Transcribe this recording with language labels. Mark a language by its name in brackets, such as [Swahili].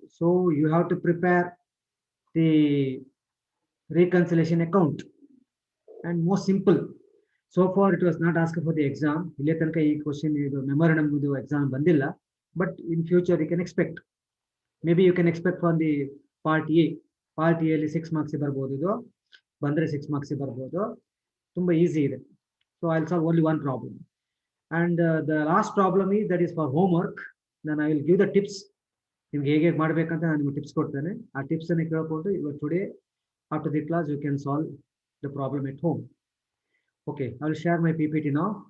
[English] So you have to prepare the reconciliation account and more simple. So far it was not asked for the exam. [Kannada] Ile tanaka ee question memorandum exam bandilla, [English] but in future you can expect. Maybe you can expect from the part A. [Kannada] Part A ಅಲ್ಲಿ 6 marks ಬರ್ಬೋದು ಇದು ಬಂದ್ರೆ 6 marks ಬರ್ಬೋದು ತುಂಬಾ easy ಇದೆ. [English] So I'll solve only one problem. And the last problem is that is for homework. Then I will give the tips. [Kannada] ನಿಮ್ಗೆ ಹೇಗೆ ಮಾಡಬೇಕಂತ ನಾನು ನಿಮಗೆ ಟಿಪ್ಸ್ ಕೊಡ್ತೇನೆ. ಆ ಟಿಪ್ಸ್ ಅನ್ನು ಕೇಳಿಕೊಂಡು ಇವಾಗ [English] Today after the class you can solve the problem at home. Okay, I will share my PPT now.